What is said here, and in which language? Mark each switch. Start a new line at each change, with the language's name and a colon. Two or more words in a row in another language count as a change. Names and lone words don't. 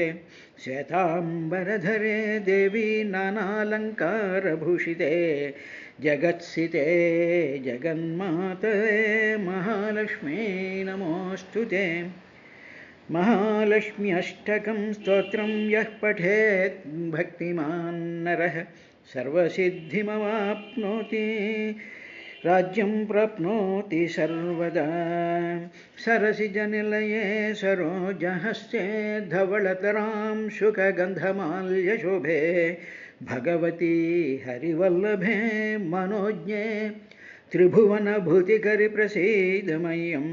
Sanskrit: శ్వేతాంబరధరే దేవి నానాలంకారభూషితే జగత్సితే జగన్మాతే మహాలక్ష్మీ నమోస్తుతే. మహాలక్ష్మి అష్టకం స్తోత్రం యః పఠేత్ భక్తిమాన్ నరః సర్వసిద్ధిమవాప్నోతి राज्यं प्राप्नोति सर्वदा. सरसिजनिलये सरोजहस्ते धवलतरां शुकगन्धमाल्यशोभे भगवती हरिवल्लभे मनोज्ञे त्रिभुवनभूतिकरिप्रसीदमह्यं.